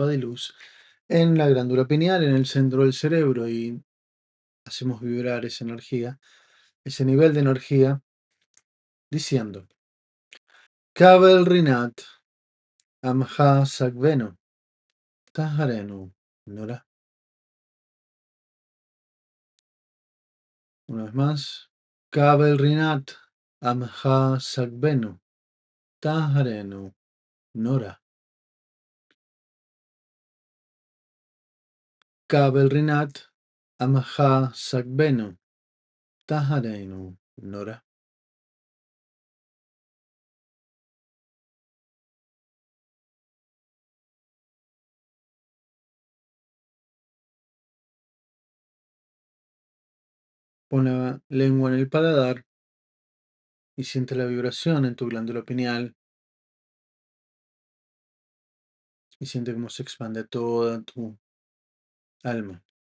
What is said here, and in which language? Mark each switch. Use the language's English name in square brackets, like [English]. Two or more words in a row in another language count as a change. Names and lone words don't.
[Spanish] de luz en la glándula pineal, en el centro del cerebro, y hacemos vibrar esa energía, ese nivel de energía, diciendo: [Hebrew] קבל רנת עמך שגבנו טהרנו, Nora. [Spanish] Una vez más. [Hebrew] קבל רנת עמך שגבנו טהרנו נורא. קבל רנת עמך שגבנו טהרנו, Nora. [Spanish] Pon la lengua en el paladar y siente la vibración en tu glándula pineal y siente cómo se expande toda tu alma.